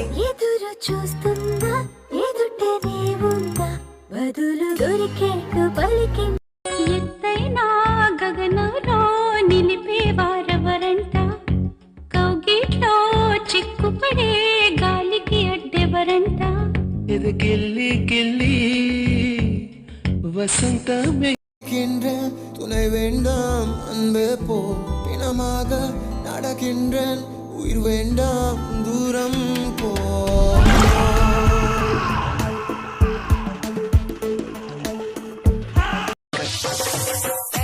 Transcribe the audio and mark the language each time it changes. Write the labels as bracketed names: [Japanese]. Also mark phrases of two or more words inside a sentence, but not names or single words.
[Telugu] ఎదురు చూస్తుందా ఎదుటనే ఉందా, బదులు దొరికేట్టు పలికి. ఎత్తైనా గగనంలో నిలిపేవారెవరంట, కౌగిట్లో చిక్కుపడే గాలికి అడ్డెవరంట. [Tamil] இது கிள்ளி கிள்ளி வசந்தமே. துணை வேண்டாம் அன்பே போ, பிணமாக நடக்கின்றேன் உயிர் வேண்டாம் தூரம் போ.